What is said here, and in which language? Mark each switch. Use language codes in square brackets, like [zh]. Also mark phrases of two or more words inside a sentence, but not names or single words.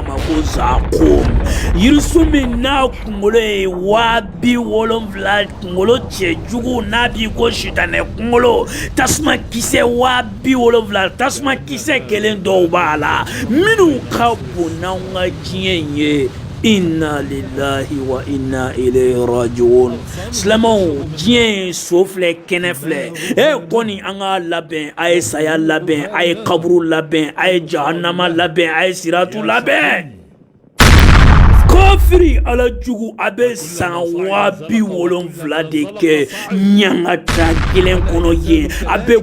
[bm] ma ko zakum yirisun min n'a kunkolo ye 70,000 kunkolo cɛjugu n'a b'i ko sitanɛ kunkolo tasuma kisɛ 70,000 tasuma kisɛ kelen dɔw b'a la minnu ka bon n'anw ka diɲɛ in ye [ar] إنا لله وإنا إليه راجعون [bm] silamɛw diɲɛ ye so filɛ kɛnɛ filɛ kɔni an ka labɛn a ye saya labɛn a ye kaburu labɛn a ye jahannama labɛn a ye siratu labɛn kafiri ala jugu a bɛ san 70,000 de kɛ ɲangata gɛlɛn kɔnɔ yen a bɛ